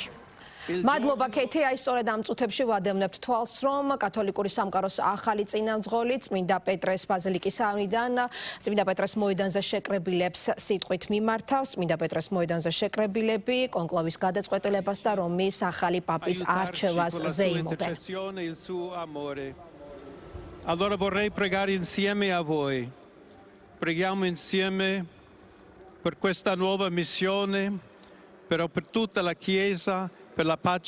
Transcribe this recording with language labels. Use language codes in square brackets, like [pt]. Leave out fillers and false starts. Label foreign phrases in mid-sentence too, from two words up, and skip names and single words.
[ka] მადლობა ქეთი, აი სწორედ ამ წუთებში ვადევნებთ თვალს, რომ კათოლიკური სამყაროს ახალი წინამძღოლი წმინდა პეტრეს ბაზილიკის აივანიდან წმინდა პეტრეს მოედანზე შეკრებილებს სიტყვით მიმართავს. წმინდა პეტრეს მოედანზე შეკრებილები კონკლავის გადაწყვეტილებას და რომის ახალი პაპის არჩევას ზეიმობენ. [it] Allora vorrei pregare insieme a voi. Preghiamo insieme per questa nuova missione, però per tutta la Chiesa, per la pace